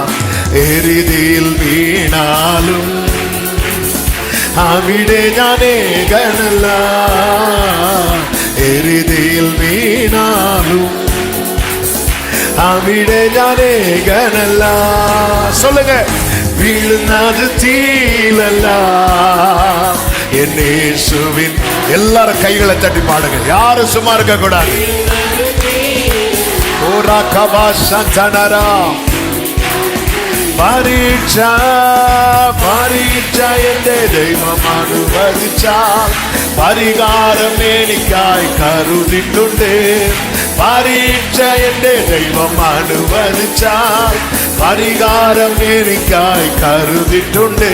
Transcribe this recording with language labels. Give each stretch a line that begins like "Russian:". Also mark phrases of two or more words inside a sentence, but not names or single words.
Malayalam: എരിതിയിൽ വീണാലും അവിടെ ഞാൻ ഏകനല്ല, എരിതിയിൽ വീണാലും അവിടെ ഞാൻ ഏകനല്ല. சொல்லுங்க, വീഴുന്നത് തീയിലല്ല,
Tamil: என் இயேசுவின். எல்லாரும் கைகளை தட்டி பாடுங்க, யாரும் சும்மா இருக்க கூடாது. ஓரா கபா சந்தனரா.
Malayalam: പരീക്ഷ പരീക്ഷ എന്റെ ദൈവം അനുവദിച്ചാൽ പരിഹാരം എനിക്കായി കരുതിട്ടുണ്ട്. പരീക്ഷ എന്റെ ദൈവം അനുവദിച്ചാൽ പരിഹാരം എനിക്കായി കരുതിട്ടുണ്ട്.